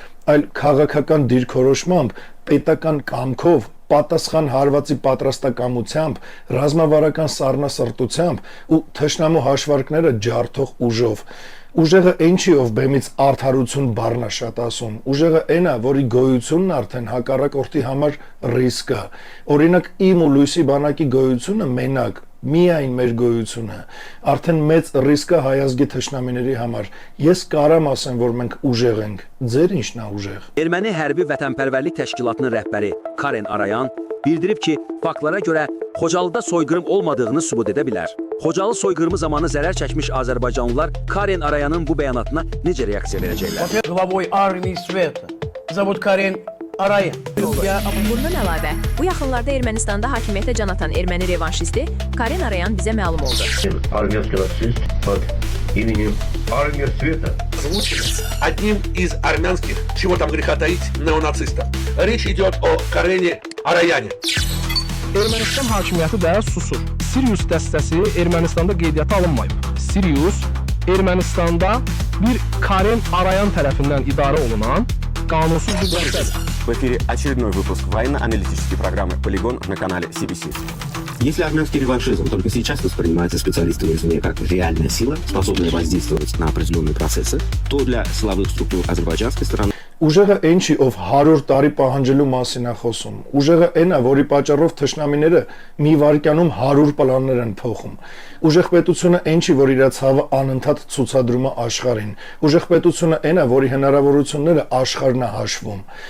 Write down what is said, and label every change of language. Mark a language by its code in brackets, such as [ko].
[hy] այլ քաղաքական դիրքորոշմամբ, պետական կամքով, պատասխան հարվածի պատրաստակամությամբ, ռազմավարական սառնասրտությամբ ու թշնամու հաշվարկները ջարդող ուժով։ Ուժեղը ինչի ով բեմից արդարություն բառն է շատ ասում։ Ուժեղը այն է, որի գոյությունն արդեն հակառակորդի համար ռիսկ է։ Օրինակ իմ ու Լույսի բանակի գոյությունը մենակ միայն մեր գոյությունը արդեն մեծ ռիսկ է հայ ազգի թշնամիների համար։ Ես կարամ ասեմ, որ մենք ուժեղ ենք։ Ձեր ինչն է ուժեղ։ [az] Erməni Hərbi Vətənpərvərlik Təşkilatının rəhbəri Karen Arayan bildirib ki, faktlara görə Xocalıda soyqırım olmadığını sübut edə bilər. Xocalı soyqırımı zamanı zərər çəkmiş azərbaycanlılar Karen Arayanın bu bəyanatına necə reaksiya verəcəklər? [ru] Главой армии света. Зовут Карен Arayan. [az] Bundan əlavə, bu yaxınlarda Ermənistanda hakimiyyətə can atan erməni revanşisti Karen Arayan bizə məlum oldu. [ru] Армянский нацист под именем Армия Света. Одним из армянских, чего там греха таить, неонацистов. Речь идет о Карене Arayani. [az] Ermənistan hakimiyyəti də susur. Sirius dəstəsi Ermənistanda qeydiyyata alınmayıb. Sirius Ermənistanda bir Karen Arayan tərəfindən idarə olunan qanunsuz bir dəstədir. [ru] В эфире очередной выпуск военно-аналитической программы «Полигон» на канале CBC. Если армянский реваншизм только сейчас воспринимается специалистами извне как реальная сила, способная воздействовать на определенные процессы, то для силовых структур азербайджанской стороны [hy] Ուժեղը ինչի ով 100 տարի պահանջելու մասին է խոսում։ Ուժեղը այն է, որի պատճառով թշնամիները մի վայրկյանում 100 պլաններ են փոխում։ Ուժեղ պետությունը ինչի, որ իր ցավը անընդհատ ցուցադրում է աշխարհին։ Ուժեղ պետությունը այն է, որի հնարավորությունները աշխարհն է հաշվում։